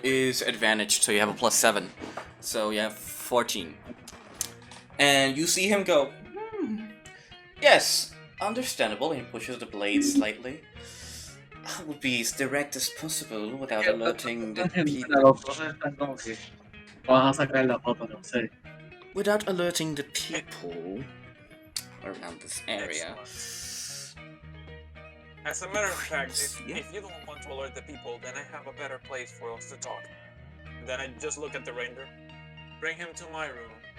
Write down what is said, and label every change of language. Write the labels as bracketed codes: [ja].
[en] is advantage, so you have a plus 7. So you have 14. And you see him go, yes, understandable. He pushes the blade slightly. I will be as direct as possible without alerting the people. [es] Los dos están como que vas a sacar la foto, no sé. [en] Without alerting the people around this area. As a matter of fact, Yeah. if you don't want to alert the people, then I have a better place for us to talk. Then I just look at the ranger, bring him to my room.